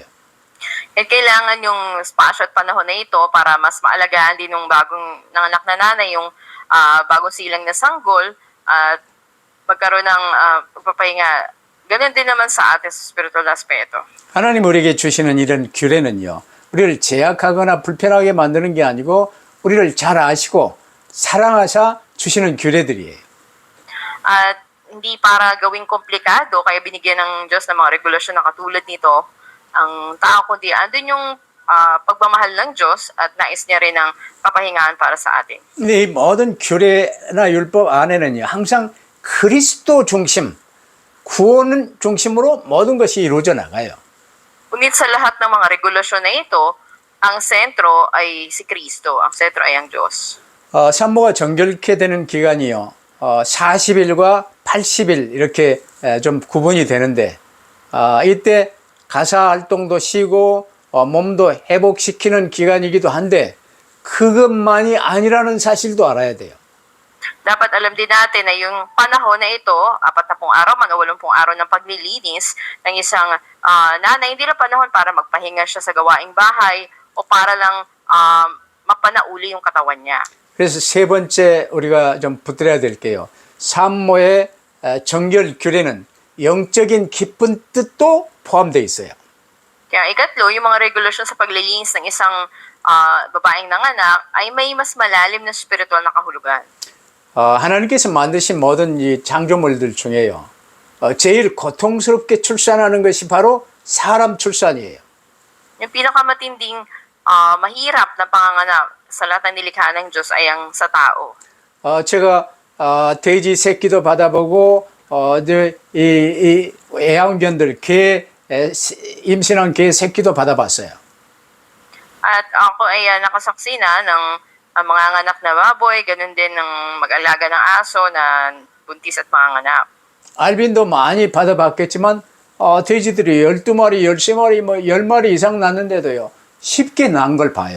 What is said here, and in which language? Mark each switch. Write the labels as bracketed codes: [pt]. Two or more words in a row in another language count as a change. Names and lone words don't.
[tl] At kailangan yung espasyo at panahon na ito para mas maalagaan din ng bagong nanganak na nanay yung bagong silang na sanggol at magkaroon ng pagpapahinga. Ganun din naman sa ating spiritual na aspeto. [ko] 하나님 우리에게 주시는 이런 규례는요, 우리를 제약하거나 불편하게 만드는 게 아니고 우리를 잘 아시고 사랑하사 주시는 규례들이에요. [tl] At hindi para gawing komplikado, kaya binigyan ng Diyos ng mga regulasyon na katulad nito ang tao, kundi andun yung pagmamahal ng Diyos at nais niya rin ng kapahingahan para sa atin. [ko] 근데 이 모든 규례나 율법 안에는요, 항상 그리스도 중심, 구원 중심으로 모든 것이 이루어져 나가요. [tl] Ngunit sa lahat ng mga regulasyon na ito, ang sentro ay si Kristo, ang sentro ay ang Diyos. [ko] 산모가 정결케 되는 기간이요, 40일과 80일 이렇게 좀 구분이 되는데, 이때 가사 활동도 쉬고 몸도 회복시키는 기간이기도 한데 그것만이 아니라는 사실도 알아야 돼요. [tl] Dapat alam din natin na yung panahon na ito, 40 araw man o 80 araw ng paglilinis ng isang nanay, hindi na panahon para magpahinga siya sa gawaing bahay o para lang mapanauli yung katawan niya. [ko] 그래서 세 번째 우리가 좀 붙들어야 될게요. 산모의 정결 규례는 영적인 깊은 뜻도 포함되어 있어요. [tl] Kaya ikatlo, yung mga regulasyon sa paglilinis ng isang babaeng nanganak ay may mas malalim na spiritual na kahulugan. [ko] 하나님께서 만드신 모든 이 창조물들 중에요, 제일 고통스럽게 출산하는 것이 바로 사람 출산이에요. [tl] Yung pinakamatinding mahirap na panganganak sa lahat ng nilikha ng Diyos ay ang sa tao. [ko] 제가 돼지 새끼도 받아보고 이 애완견들 개 임신한 개 새끼도 받아봤어요. [tl] At ako ay nakasaksi na ng mga anak na baboy, ganun din ng mag-alaga ng aso na buntis at mga anak. [ko] 알빈도 많이 받아봤겠지만 돼지들이 12마리, 13마리, 뭐 10마리 이상 낳는데도요, 쉽게 낳은 걸 봐요.